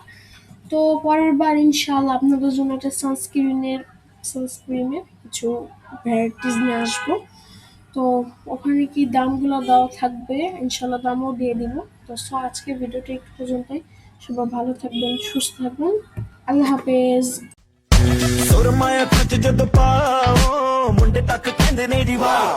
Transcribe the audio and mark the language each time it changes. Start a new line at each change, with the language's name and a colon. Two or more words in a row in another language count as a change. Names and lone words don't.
Bangla: তো পরের বার ইনশাআল্লাহ আপনাদের জন্য একটা সানস্ক্রিনের কিছু ভ্যারাইটিস নিয়ে আসবো। তো ওখানে কি দামগুলো দেওয়া থাকবে, ইনশাআল্লাহ দামও দিয়ে দিব। তো সো আজকের ভিডিওটা একটু পর্যন্তই, সবাই ভালো থাকবেন, সুস্থ থাকবেন,
Arabic: الله حافظ.
Punjabi: ਸੁਰਮਾ ਅੱਖਾਂ 'ਚ ਜਦੋਂ ਪਾਓ ਮੁੰਡੇ ਤੱਕ ਕਹਿੰਦੇ ਨੇ ਜੀ ਵਾਹ